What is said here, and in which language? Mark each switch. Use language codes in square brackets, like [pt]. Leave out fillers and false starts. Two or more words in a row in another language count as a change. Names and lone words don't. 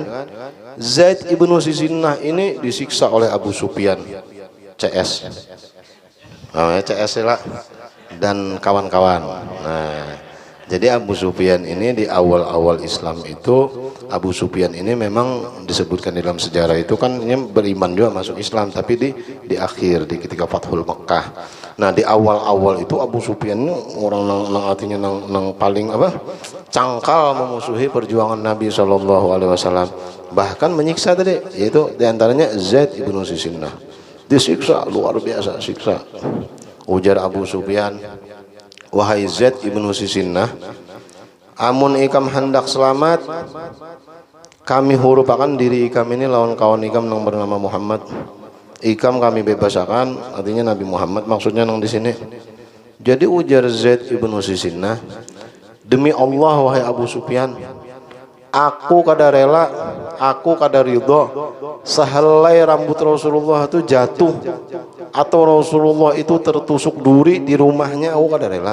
[id] Zaid ibnu Sisinah ini disiksa oleh Abu Sufyan, CS, CS lah dan kawan-kawan. Nah, jadi Abu Sufyan ini di awal-awal Islam itu, Abu Sufyan ini memang disebutkan dalam sejarah itu kan ini beriman juga masuk Islam, tapi di akhir, di ketika Fathul Mekkah. Nah di awal-awal itu Abu Sufyan ini orang nang artinya nang paling cangkal memusuhi perjuangan Nabi SAW, bahkan menyiksa tadi, yaitu diantaranya Zaid ibnu Sisinah. Disiksa luar biasa siksa. [bjn] Ujar Abu Sufyan, wahai Zaid ibnu Sisinah, amun ikam hendak selamat, kami hurupakan diri ikam ini lawan kawan ikam yang bernama Muhammad. Ikam kami bebasakan, artinya Nabi Muhammad maksudnya nang di sini. [id] Jadi ujar Zaid ibnu Sisinah, demi Allah wahai Abu Sufyan, aku kada rela, aku kada ridho sehelai rambut Rasulullah itu jatuh atau Rasulullah itu tertusuk duri di rumahnya, aku kada rela.